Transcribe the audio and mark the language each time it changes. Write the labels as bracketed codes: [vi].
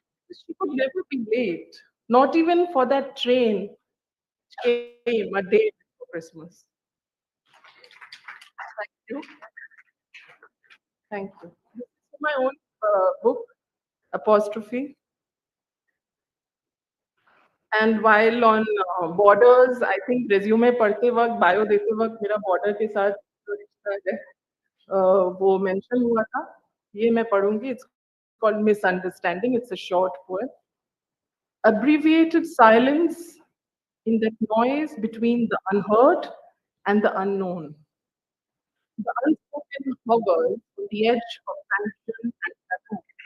[en] She could never be late, not even for that train which came a day before Christmas. Thank you. Thank you. This is my own book, Apostrophe. And while on borders, I think resume [hi] पढ़ते वक्त, bio देते वक्त मेरा border के साथ जो रिश्ता है, वो mention हुआ था. ये मैं पढ़ूंगी. [en] It's called Misunderstanding. It's a short poem. Abbreviated silence in that noise between the unheard and the unknown. The unspoken hovers on the edge of sanction and taboo.